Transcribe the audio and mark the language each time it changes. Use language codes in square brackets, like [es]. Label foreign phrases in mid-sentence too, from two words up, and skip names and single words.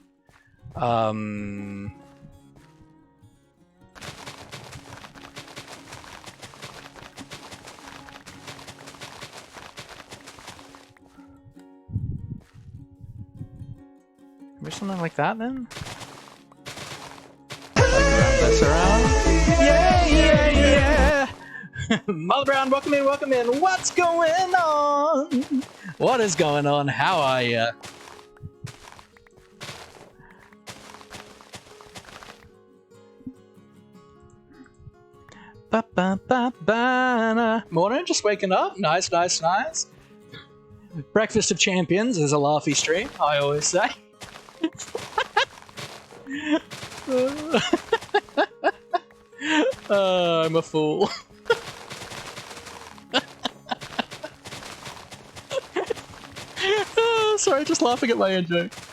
[en] Maybe something like that then? Like around this around? Yeah, yeah, yeah! Molly Brown, welcome in. What's going on? What is going on? How are ya? Ba ba ba ba. Morning, just waking up. Nice. Breakfast of Champions is a laughy stream, I always say. I'm a fool. Sorry, just laughing at my own joke.